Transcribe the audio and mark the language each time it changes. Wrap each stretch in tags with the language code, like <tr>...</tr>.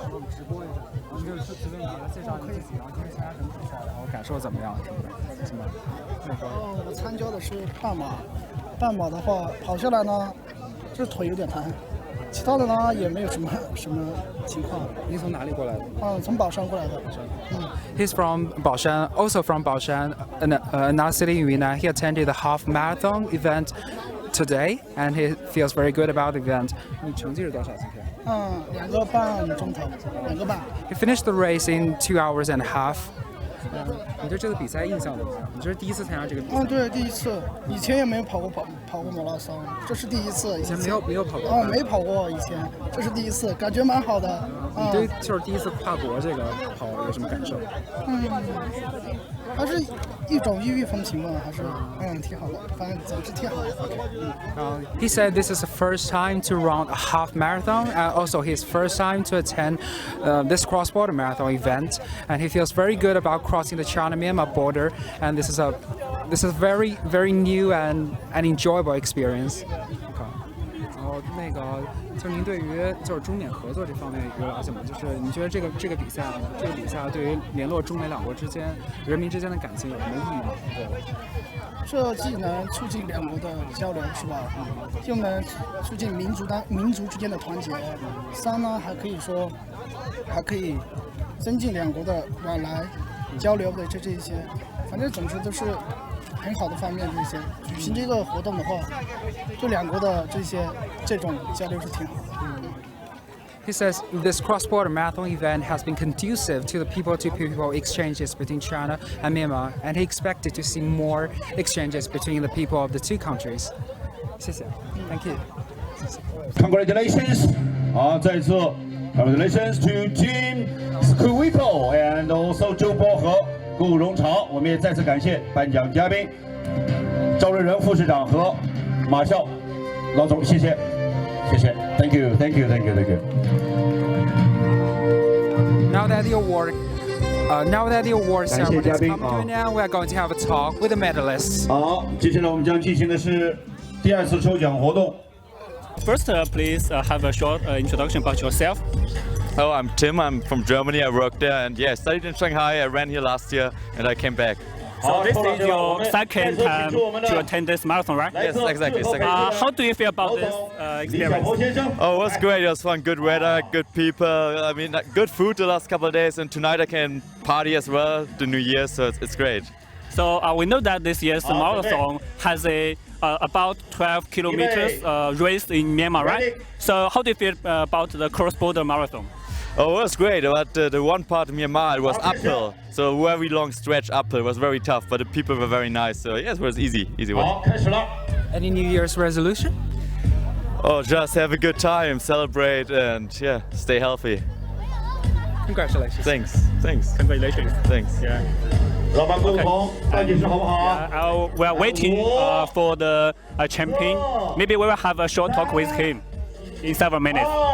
<zh>直播一下，我们就随便介绍你自己，然后今天参加什么比赛，然后感受怎么样，是吗？我参加的是半马，半马的话跑下来呢，这腿有点疼，其他的呢也没有什么情况。您从哪里过来的？从宝山过来的。</zh> <en>He's from Baoshan, also from Baoshan, another city in Yunnan. He attended the half marathon event today, and he feels very good about the event.</en> <zh>你成绩是多少？今天？2个半钟头，2个半。</zh> <en>He finished the race in 2 hours and a half.</en> <zh>你对这个比赛印象怎么样？你这是第一次参加这个比赛？对，第一次，以前也没有跑过马拉松，这是第一次。以前没有跑过。没跑过以前，这是第一次，感觉蛮好的。你对就是第一次跨国这个跑有什么感受？还是一种异域风情嘛，还是挺好的，反正总之挺好的。</zh> <en>He said this is the first time to run a half marathon, and also his first time to attend this cross-border marathon event, and he feels very good about crossing the China-Myanmar border, and this is a very very new and enjoyable experience.</en> <zh>然后那个就是您对于就是中缅合作这方面有了解吗？就是你觉得这个比赛对于联络中美两国之间人民之间的感情有什么意义吗？对。这既能促进两国的交流，是吧？又能促进民族之间的团结。 3呢，还可以增进两国的往来交流的这些，反正总之都是很好的方面，这些举行这个活动的话，就两国的这种交流是挺好的。</zh> <en>He says this cross-border marathon event has been conducive to the people-to-people exchanges between China and Myanmar, and he expected to see more exchanges between the people of the two countries.</en> <zh>谢谢</zh> <en>Thank you. Congratulations!</en> <zh>再次</zh> <en>congratulations to Team Skuipo and also 周波和顾荣朝。</en> <zh>我们也再次感谢颁奖嘉宾赵瑞仁副市长和马笑老总，谢谢。谢谢</zh> <en>，Thank you，Thank you，Thank you。 Now that the award ceremony is coming to an end, we are going to have a talk with the medalists.</en> <zh>好，接下来我们将进行的是第二次抽奖活动。</zh> <en>First, please have a short introduction about yourself. Oh, I'm Tim. I'm from Germany. I work there, and yeah, I studied in Shanghai. I ran here last year, and I came back. So this is your second time to attend this marathon, right? Yes, exactly. Second. How do you feel about this experience? Oh, it was great. It was fun. Good weather, good people. I mean, good food the last couple of days, and tonight I can party as well. The New Year, so it's great. So we know that this year's marathon has a about 12 kilometers race in Myanmar, right? So how do you feel about the cross-border marathon? Oh, it was great. But the one part of Myanmar, it was uphill, so a very long stretch uphill. It was very tough, but the people were very nice. So yes, it was easy one. Any New Year's resolution? Oh, just have a good time, celebrate, and yeah, stay healthy. Congratulations. Thanks. Congratulations. Thanks. Yeah.</en> <zh>老板共同倒计时好不好？</zh> <en>We are waiting for the champion. Maybe we will have a short talk with him in several minutes.</en>